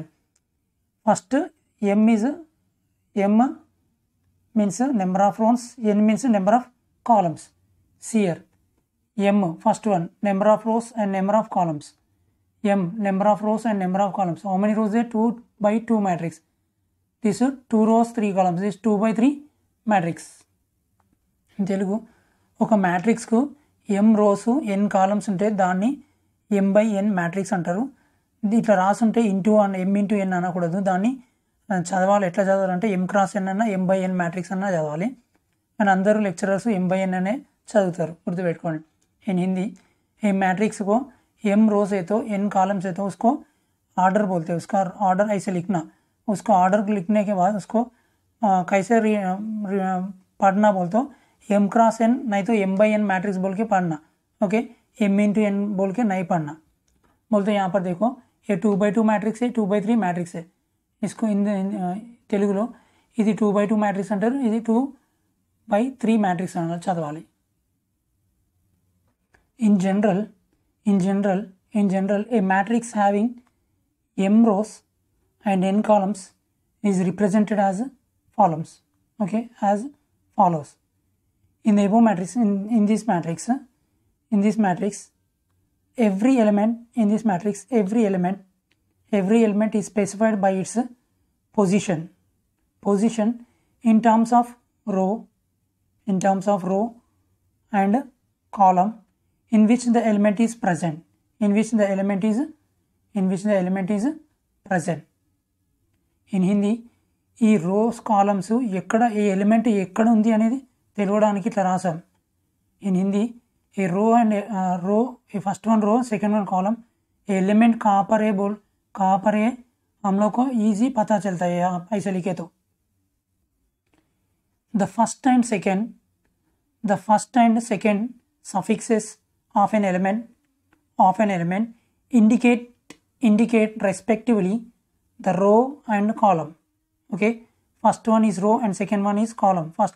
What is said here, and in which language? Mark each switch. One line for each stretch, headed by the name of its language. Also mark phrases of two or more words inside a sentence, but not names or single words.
English: First, m is m means number of rows, n means number of columns. See here, m first one, number of rows and number of columns. M number of rows and number of columns. How many rows there? 2 by 2 matrix. This is 2 rows 3 columns. This is 2 by 3 matrix. In Telugu,
Telugu: ఒక matrix కు m rows n columns ఉంటే దాన్ని m by n matrix అంటారు. ఇట్లా రాసుంటే
English: into m into n
Telugu: అనకూడదు. దాన్ని చదవాలి. ఎట్లా చదవాలంటే
English: m cross n
Telugu: అన్న
English: m by n matrix
Telugu: అన్న చదవాలి. అండ్ అందరూ లెక్చరర్స్
English: m by n
Telugu: అనే చదువుతారు, గుర్తుపెట్టుకోండి.
English: in Hindi
Hindi: ए मैट्रिक्स को m रोज है तो n कॉलम्स है तो उसको ऑर्डर बोलते हैं. उसका ऑर्डर ऐसे लिखना. उसको ऑर्डर लिखने के बाद उसको कैसे पढ़ना बोलते हो,
English: m cross n
Hindi: नहीं तो
English: m by n matrix
Hindi: बोल के पढ़ना. ओके,
English: m into n
Hindi: बोल के नहीं पढ़ना बोलते. यहाँ पर देखो ये
English: 2 by 2 matrix
Hindi: है,
English: 2 by 3 matrix
Hindi: है.
Telugu: इसको తెలుగులో ఇది
English: 2 by 2 matrix
Telugu: अंటారు, ఇది
English: 2 by 3 matrix
Telugu: అన్నారు, చదవాలి.
English: In general, a matrix having m rows and n columns is represented as follows. Okay, as follows. In the above matrix, in this matrix, every element in this matrix, every element is specified by its position in terms of row and column in which the element is present. In Hindi,
Telugu: ఈ
English: rows columns
Telugu: ఎక్కడ ఏ ఎలిమెంట్ ఎక్కడ ఉంది అనేది తెలియడానికి ఇట్లా రాసాం.
English: in Hindi
Hindi: ఏ
English: row and row,
Hindi: ए
English: first one row second one column,
Hindi: एलिमेंट कहाँ पर है हम लोग को ईजी पता चलता है. ऐसे लिखे तो
English: the first and second suffixes of an element indicate respectively the row and column. Okay, first one is row and second one is column.